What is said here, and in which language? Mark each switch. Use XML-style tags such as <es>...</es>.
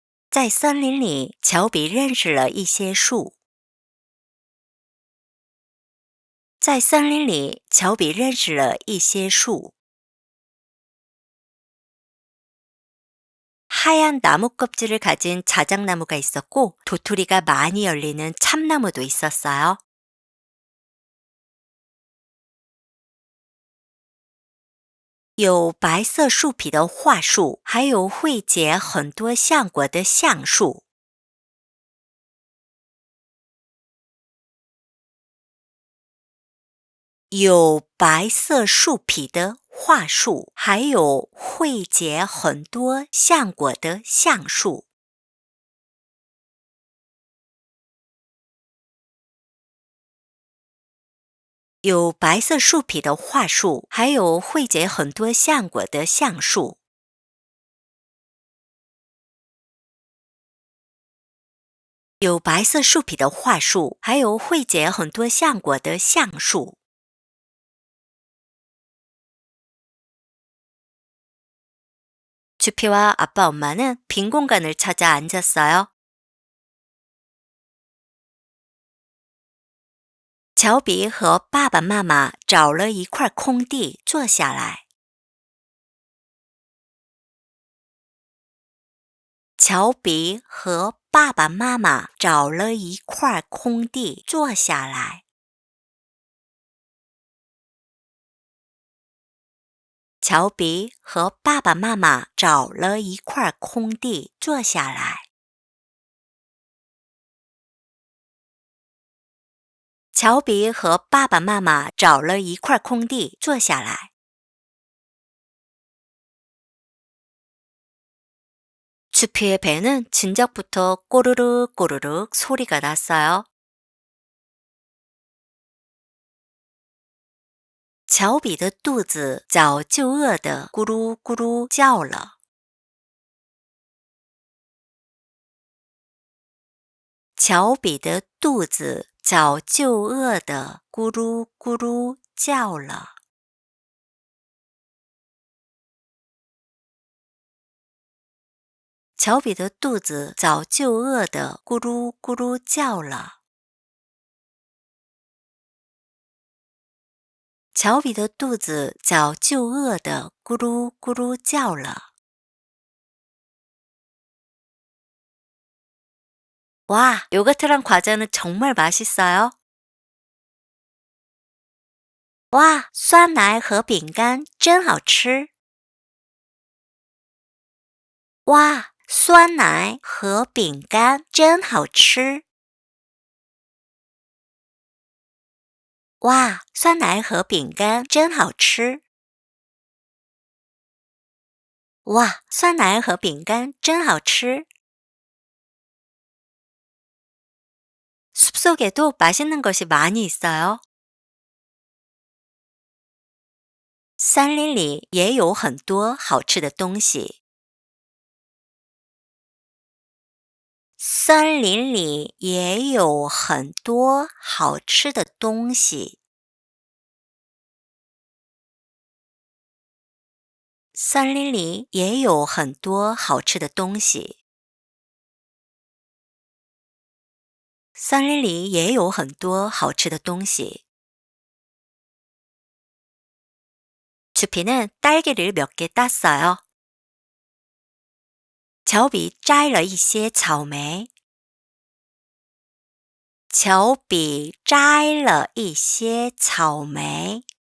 <zh>在森林里，乔比认识了一些树。在森林里，乔比认识了一些树。</zh> <ko>하얀 나무 껍질을 가진 자작나무가 있었고 도토리가 많이 열리는 참나무도 있었어요.</ko> <zh>有白色树皮的桦树，还有会结很多橡果的橡树。有白色树皮的桦树，还有会结很多橡果的橡树。有白色树皮的桦树，还有会结很多橡果的橡树。有白色树皮的桦树，还有会结很多橡果的橡树。</zh> <ko>주피와 아빠 엄마는 빈 공간을 찾아 앉았어요.</ko> <zh>乔比和爸爸妈妈找了一块空地坐下来。乔比和爸爸妈妈找了一块空地坐下来。乔比和爸爸妈妈找了一块空地坐下来。乔比和爸爸妈妈找了一块空地坐下来。</zh> <ko>추피의 배는 진작부터 꼬르륵 꼬르륵 소리가 났어요.</ko> <zh>乔比的肚子早就饿得咕噜咕噜叫了。乔比的肚子早就饿得咕噜咕噜叫了。乔比的肚子早就饿得咕噜咕噜叫了。乔比的肚子早就饿得咕噜咕噜叫了。</zh> <ko>와, 요거트랑 과자는 정말 맛있어요.</ko> <zh>哇，酸奶和饼干真好吃。哇，酸奶和饼干真好吃。哇，酸奶和饼干真好吃。哇，酸奶和饼干真好吃。</zh> <ko>숲속에도 맛있는 것이 많이 있어요.</ko> <zh>森林里也有很多好吃的东西。森林里也有很多好吃的东西。森林里也有很多好吃的东西。森林里也有很多好吃的东西。</zh> <ko>추피는 딸기를 몇 개 땄어요.</ko> <zh>乔比摘了一些草莓。乔比摘了一些草莓。</zh>